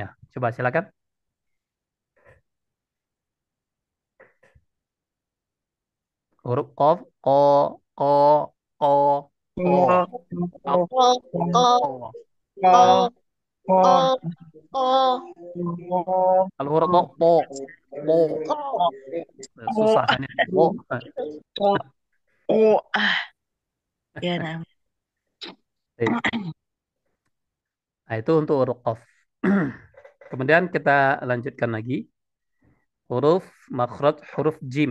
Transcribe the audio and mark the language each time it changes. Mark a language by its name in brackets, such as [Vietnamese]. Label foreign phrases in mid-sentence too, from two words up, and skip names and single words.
[Indonesian] Coba silakan. Huruf kof, ko, ko, ko, ko, Ko, ko, ko. ko, ko, ko, Kalau huruf ko, po. ko. Susah kan ini. Po. Ya, nah. Nah, itu untuk huruf kof. Kemudian kita lanjutkan lagi. Huruf makhraj huruf jim.